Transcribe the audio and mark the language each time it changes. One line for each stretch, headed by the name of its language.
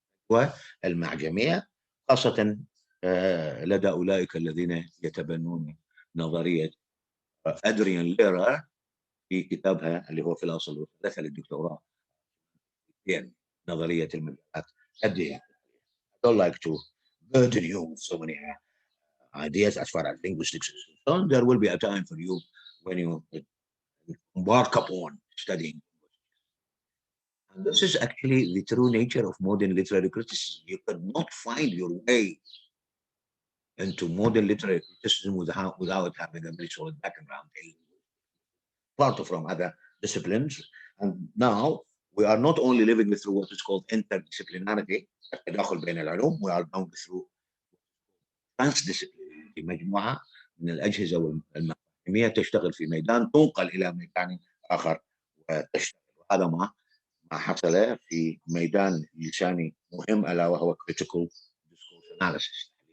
Arabic: والمعجميه خاصه لدى اولئك الذين يتبنون نظريه ادريان ليرر في كتابها اللي هو في الاصل والثلاثه للدكتوراه، يعني نظريه المجالات الدينيه.
English: I don't like to burden you with so many ideas as far as linguistics is concerned. There will be a time for you when you embark upon studying. And this is actually the true nature of modern literary criticism. You cannot find your way into modern literary criticism without having a very solid background, apart from other disciplines. And now we are not only living through what is called interdisciplinarity,
Arabic: التداخل بين العلوم,
English: we are going through transdisciplinarity,
Arabic: مجموعة من الأجهزة المفاهيمية تشتغل في ميدان تنقل إلى ميدان آخر وتشتغل. وهذا ما حصل في ميدان لساني مهم ألا وهو
English: critical discourse analysis.